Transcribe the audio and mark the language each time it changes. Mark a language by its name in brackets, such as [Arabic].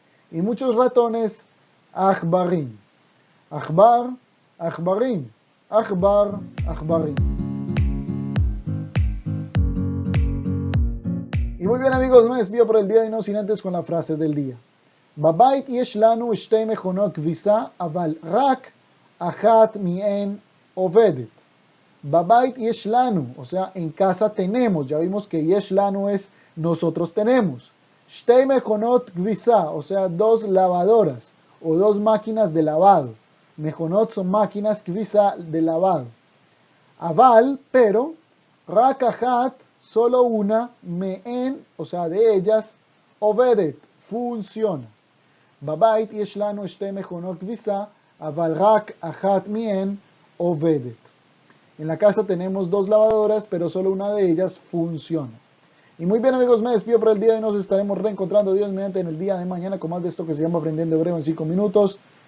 [Spanish] Y muchos ratones, [Hebrew] akhbarim. Akhbar, akhbarim. Akhbar, akhbarim. [Spanish] Y muy bien, amigos, me despido por el día de hoy, no sin antes con la frase del día. [Hebrew] בבית יש לנו שתי מכונות כביסה, אבל רק אחת מהן עובדת. בבית יש לנו, [Spanish] o sea, en casa tenemos, ya vimos que [Hebrew] יש לנו [Spanish] es nosotros tenemos. [Hebrew] שתי מכונות כביסה, [Spanish] o sea, dos lavadoras o dos máquinas de lavado. [Hebrew] מכונות [Spanish] son máquinas, [Hebrew] כביסה [Spanish] de lavado. [Hebrew] אבל, [Spanish] pero, [Hebrew] רק אחת, [Spanish] solo una, [Hebrew] מהן, [Spanish] o sea, de ellas, [Hebrew] עובדת, [Spanish] funciona. [Hebrew] בבית יש לנו שתי מכונות כביסה, אבל רק אחת מהן עובדת. [Spanish] En la casa tenemos dos lavadoras, pero solo una de ellas funciona. Y muy bien, amigos, me despido por el día de hoy. Nos estaremos reencontrando, Dios mediante, en el día de mañana con más de esto que se llama Aprendiendo Hebreo en 5 minutos.